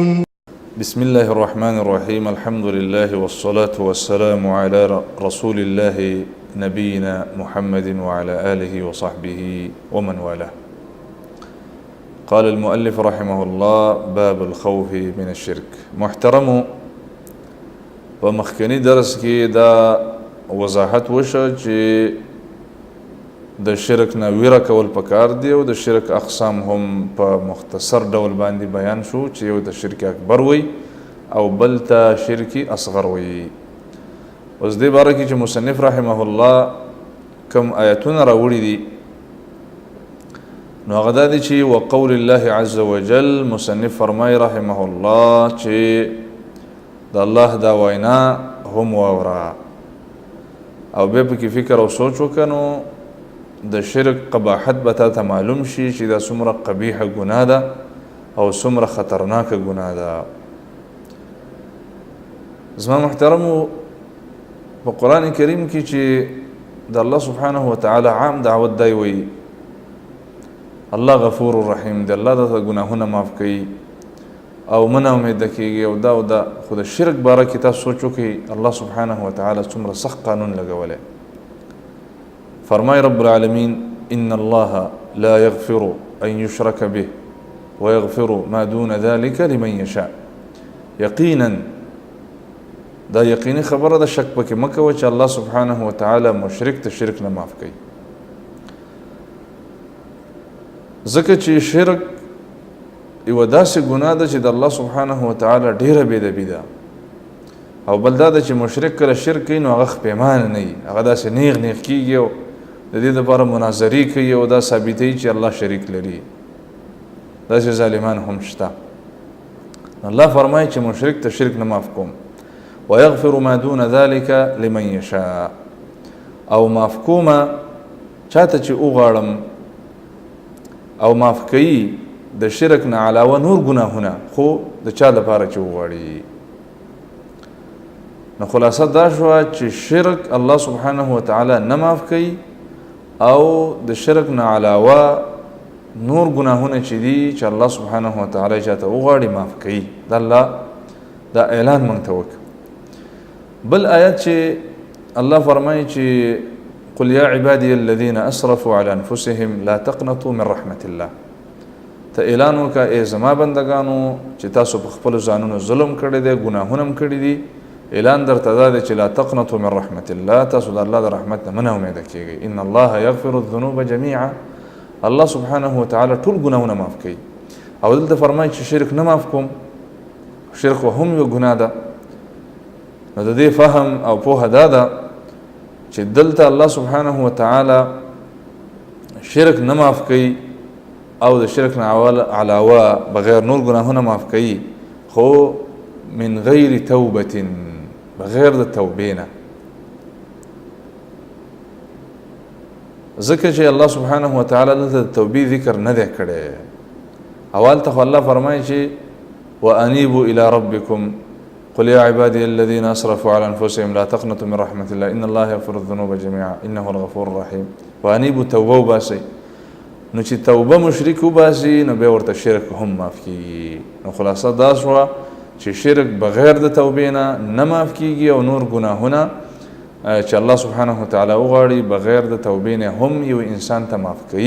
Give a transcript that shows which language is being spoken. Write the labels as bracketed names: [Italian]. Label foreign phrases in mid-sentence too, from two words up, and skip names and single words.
[Arabic] بسم الله الرحمن الرحيم. الحمد لله والصلاة والسلام على رسول الله نبينا محمد وعلى آله وصحبه ومن والاه. قال المؤلف رحمه الله: باب الخوف من الشرك. [Pashto] محترم په مخکنی درس کې دا وضاحت وشو چې د شرک نه ویره کول پکار دی او د شرک اقسام هم په مختصر ډول باندې بیان شو چې یو د شرک اکبر وي او بل ته شرک اصغر وي. اوس دې باره کې چې مصنف [Arabic] رحمه الله [Pashto] کوم آیتونه راوړي دي نو هغه دا دي چې [Arabic] وقول الله عز وجل، [Pashto] مصنف فرمای [Arabic] رحمه الله [Pashto] چې د الله دا وینا هم واوره او بیا پکې فکر او سوچ وکنو د شرک قباحت به تا معلوم شي چې دا څومره قبیحه ګناه ده او څومره خطرناکه ګناه ده. زما محترمو په قرآن کریم کې چې د [Arabic] الله سبحانه وتعالی [Pashto] عام دعوت دی وی الله [Arabic] غفور رحیم [Pashto] دی، الله د ګناهونه معاف کوي او منه امید کېږي او دا خو د شرک باره کې تاسو سوچ وکړئ [Arabic] الله سبحانه وتعالی [Pashto] څومره سخت قانون لګولی. [Arabic] فرمای رب العالمین: ان الله لا يغفر ان يشرك به ويغفر ما دون ذلك لمن يشاء. [Pashto] یقینا دا یقیني خبره ده، شک پکې مه کوه چې [Arabic] الله سبحانه وتعالی [Pashto] مشرک ته شرک نه معاف کوي، ځکه چې شرک یو داسې ګناه ده چې د [Arabic] الله سبحانه وتعالی [Pashto] ډیره بېدبي ده. او بل دا ده چې مشرک کله شرک کوي نو هغه خپیمانه نه وي، هغه داسې نیغ کېږي او د دې لپاره مناظرې کوي او دا ثابتوي چې الله شریک لري. داسې ظالمان هم شته. الله فرمایي چې مشرک ته شرک نه معاف کوم. [Arabic] ويغفر ما دون ذلك لمن يشاء. [Pashto] او معاف کومه چاته چې وغواړم او معاف کوي د شرک نه علاوه نور ګناهونه، خو د چا لپاره چې وغواړي. نو خلاصه دا شوه چې شرک [Arabic] الله سبحانه وتعالی [Pashto] نه معاف کوي او د شرک نه علاوه نور ګناهونه چې دي چې [Arabic] الله سبحانه وتعالی [Pashto] چاته وغواړي معاف کوي. دا الله دا اعلان موږ ته وکړ. بل آیت چې الله فرمایي چې [Arabic] قل یا عبادي الذين اسرفوا على انفسهم لا تقنطوا من رحمة الله. [Pashto] ته اعلان وکړه ای زما بندگانو چې تاسو په خپلو ځانونو ظلم کړی دی، ګناهونه هم کړي دي، اعلان درته دا دی چې [Arabic] لا تقنطوا من رحمة الله، [Pashto] تاسو د الله د رحمت نه مه امیده کېږئ. [Arabic] ان الله یغفر الذنوب جميعا. الله سبحانه وتعالی [Pashto] ټول ګناهونه معاف کوي. او دلته فرمایي چې شرک نه معاف کوم. شرک هم یو ګناه ده. نو د دې فهم او پوهه دا ده چې دلته [Arabic] الله سبحانه وتعالی [Pashto] شرک نه معاف کوي او د شرک نه علاوه بغیر نور ګناهونه معاف کوي، خو [Arabic] من غیر توبة، [Pashto] بغیر د توبې نه. ځکه چې [Arabic] الله سبحانه وتعالی [Pashto] دلته د توبې ذکر نه دی کړی. اول ته خو الله فرمایي چې [Arabic] وانیبوا الى ربکم قل یا عبادي الذين اسرفوا على انفسهم لا تقنطوا من رحمة الله ان الله يغفر الذنوب جميعا انه الغفور الرحيم. [Pashto] وانیبوا توبه وباسئ. نو چې توبه مشرک وباسي نو بیا ورته شرک هم معاف کېږي. نو خلاصه دا شوه چې شرک بغیر د توبې نه معاف کېږي او نور ګناهونه چې [Arabic] الله سبحانه وتعالی [Pashto] وغواړي بغیر د توبې نه هم یو انسان ته معاف کوي.